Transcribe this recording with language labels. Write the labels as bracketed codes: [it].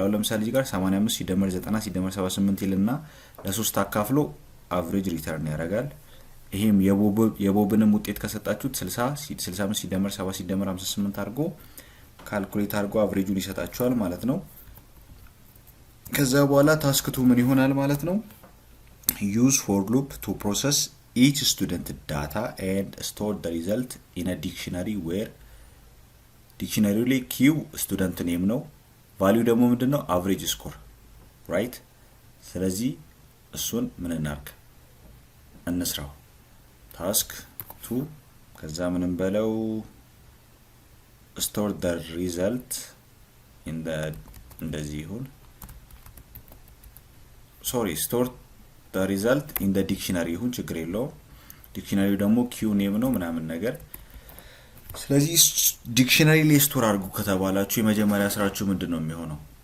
[am] አሁን ለምሳሌ እዚህ ጋር 85 ሲደመር 90 ሲደመር 78 ይልና ለ3 አካፍሎ አቨሬጅ ሪተርን ያደርጋል። ይሄም የቦብንም ውጤት ከሰጣችሁት 65 ሲደመር 70 ሲደመር 58 አድርጎ ካልኩሌት አድርጎ አቨሬጁን ይሰጣችኋል ማለት ነው። ከዛ በኋላ ታስክ 2 ምን ይሆናል ማለት ነው? [en] use for loop to process each student data and store the result in a dictionary where dictionary [am] ላይ [en] q student name [am] ነው፣ [en] value [am] ደግሞ ምንድነው? [en] average score right። [am] ስለዚህ እሱን ምን እናርግ? እንስራው ታስክ 2 ከዛ ምንም በለው [en] store the result in the [am] እንደዚህ ይሁን [en] store the result in the dictionary [am] ይሁን ችግር የለውም። ዲክሽነሪው ደግሞ q ኔም ነው ምናምን ነገር። ስለዚህ ዲክሽነሪ ላይ ስቶር አድርጉ ከተባላችሁ የመጀመሪያ ስራችሁ ምንድነው የሚሆነው?